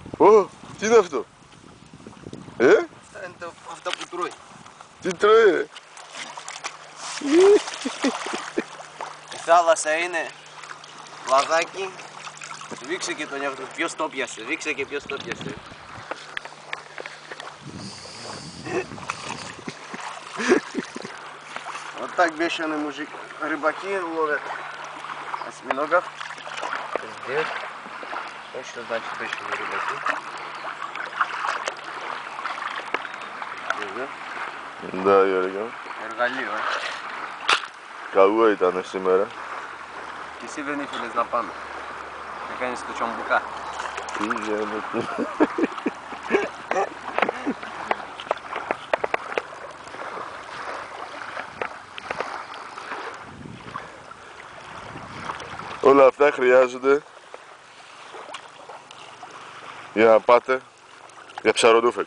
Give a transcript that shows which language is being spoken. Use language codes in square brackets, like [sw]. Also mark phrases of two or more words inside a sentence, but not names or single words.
[el] Ω, τι είναι αυτό? Αυτά είναι αυτά που τρώει. Τι τρώει ρε? Η θάλασσα είναι λαδάκι. Δείξε και τον εαυτό. Ποιος το πιάσε. Δείξε και ποιος το πιάσε. [ru] Вот так бешеный мужик. Рыбаки ловят осьминогов. Здесь. Что значит бешеные рыбаки? Здесь, да? Да, [el] Γιώργο. Εργαλείο, Καλό ήταν σήμερα. Και εσύ δεν ήθελες να πάμε. Να κάνεις το τσαμπουκά. Τι γίνεται? Όλα αυτά χρειάζονται για να πάτε για ψαροντούφεκο.